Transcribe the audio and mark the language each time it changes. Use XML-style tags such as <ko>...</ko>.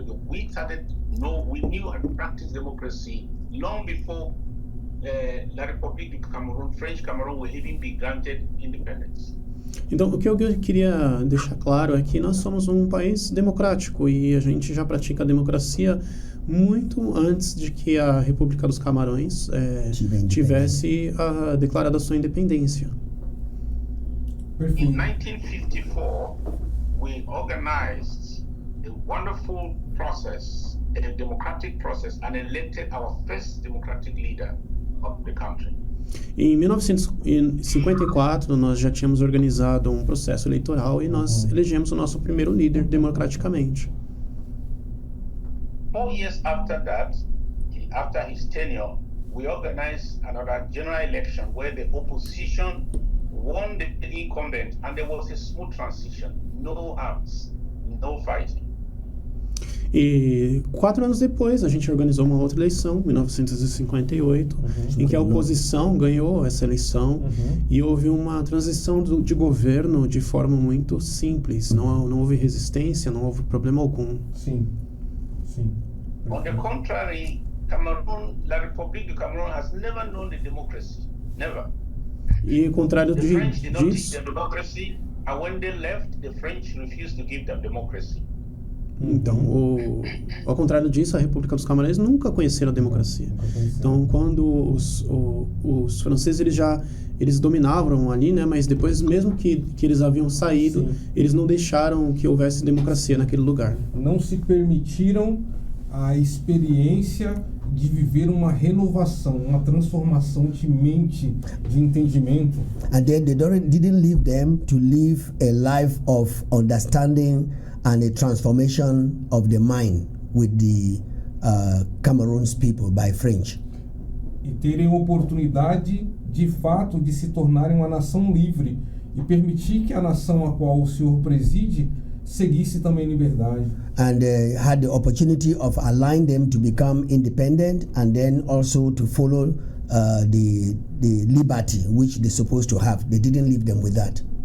<en>We knew and practiced democracy long before La République du Cameroun, French Cameroon, will even be granted independence.</en> <pt>Então, o que eu queria deixar claro é que nós somos um país democrático e a gente já pratica a democracia muito antes de que a República dos Camarões tivesse declarado a sua independência.</pt> <en>In 1954, we organized a wonderful process a democratic process and elected our first democratic leader of the country.</en> <pt>Em 1954, nós já tínhamos organizado um processo eleitoral e nós elegemos o nosso primeiro líder democraticamente.</pt> <en>4 years after that, after his tenure, we organized another general election where the opposition won the incumbent and there was a smooth transition, no arms, no fighting.</en> <pt>E 4 anos depois, a gente organizou uma outra eleição, em 1958, em que a oposição ganhou essa eleição e houve uma transição de governo de forma muito simples. Não houve resistência, não houve problema algum. Sim.</pt> <en>On the contrary, Cameroon, la République du Cameroun has never known the democracy. Never.</en> <pt>E ao contrário</pt> <en>The French did not teach</en> <pt>disso,</pt> <en>them democracy, and when they left, the French refused to give them democracy.</en> <pt>então, ao contrário disso, a República dos Camarões nunca conheceram a democracia. Então, quando os franceses eles dominavam ali, né? Mas depois, mesmo que eles haviam saído, eles não deixaram que houvesse democracia naquele lugar. Não se permitiram a experiência de viver uma renovação, uma transformação de mente, de entendimento.</pt> <en>And then they didn't leave them to live a life of understanding and a transformation of the mind with the Cameroon's people by French.</en> <pt>E terem oportunidade, de fato, de se tornarem uma nação livre e permitir que a nação a qual o Senhor preside seguisse também liberdade.</pt> <en>And had the opportunity of allowing them to become independent and then also to follow the liberty which they're supposed to have. They didn't leave them with that.</en>